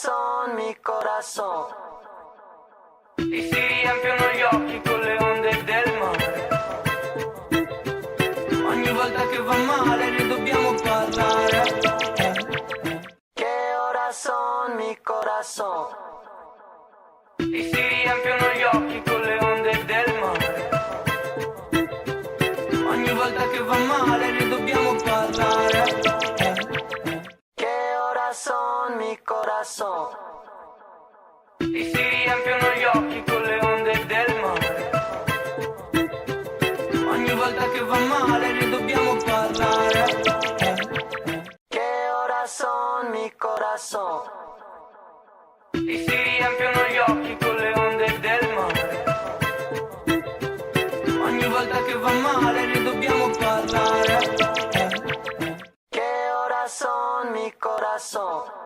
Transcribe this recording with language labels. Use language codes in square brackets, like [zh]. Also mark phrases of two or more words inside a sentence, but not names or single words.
[es] corazón, mi corazón. [it] E si riempiono gli occhi con le onde del mare. Ogni volta che va male ne dobbiamo parlare. [es] ¿Qué horas son, mi corazón? [it] E si riempiono gli occhi con le onde del mare. Ogni volta che va male ne dobbiamo parlare. [es] ¿Qué horas son, mi corazón? [it] E si riempiono gli occhi con le onde del mare. Ogni volta che va male ne dobbiamo parlare. [es] ¿Qué horas son, mi corazón? [it] E si riempiono gli occhi con le onde del mare. Ogni volta che va male ne dobbiamo parlare. [es] ¿Qué horas son, mi corazón?